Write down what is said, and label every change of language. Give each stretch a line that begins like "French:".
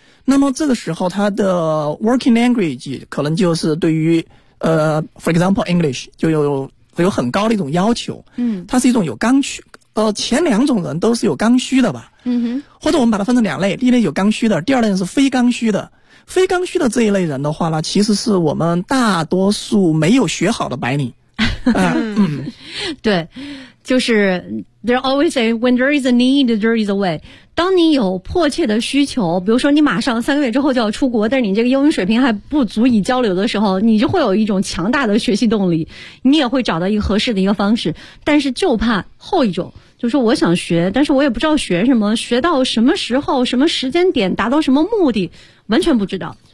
Chinese: 那么这个时候他的
English: working language
Chinese: 可能就是对于
English: for example
Chinese: English 就有很高的一种要求，它是一种有刚需，前两种人都是有刚需的吧，或者我们把它分成两类，第一类有刚需的，第二类是非刚需的。非刚需的这一类人的话呢，其实是我们大多数没有学好的白领。对，
English: 就是 there always say when there is a need, there is a way.
Chinese: 当你有迫切的需求，比如说你马上三个月之后就要出国，但是你这个英语水平还不足以交流的时候，你就会有一种强大的学习动力，你也会找到一个合适的一个方式。但是就怕后一种，就是我想学，但是我也不知道学什么，学到什么时候，什么时间点，达到什么目的，完全不知道。